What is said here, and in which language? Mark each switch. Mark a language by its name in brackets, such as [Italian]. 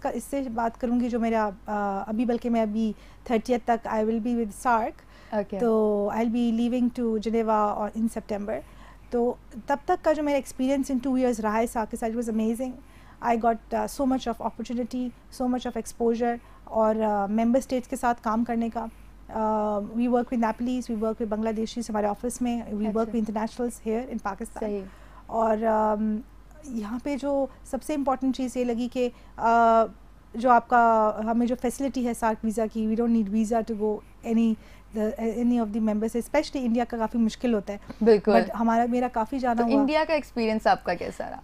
[Urdu] اس سے بات کروں گی جو میرا ابھی, بلکہ میں ابھی 30th تک [English] I will be with SAARC, تو I will be leaving to Geneva in September. [Urdu] تو تب تک کا جو میرا ایکسپیرینس ان 2 years رہا ہے سارک کے ساتھ, [English] Was amazing. I got so much of opportunity, so much of exposure, [Urdu] اور ممبر اسٹیٹس کے ساتھ کام کرنے کا. [English] We work with Nepalese, we work with Bangladeshis [Urdu] ہمارے آفس میں, [English] we work with internationals here in Pakistan. [Urdu] اور یہاں پہ جو سب سے امپورٹنٹ چیز یہ لگی کہ جو آپ کا ہمیں جو فیسلٹی ہے سارک ویزا کی, [English] we don't need visa to go any of the members, [Urdu] especially India کا کافی مشکل ہوتا ہے. بالکل. بٹ میرا کافی جانا ہوا. انڈیا کا ایکسپیرینس آپ کا کیسا رہا؟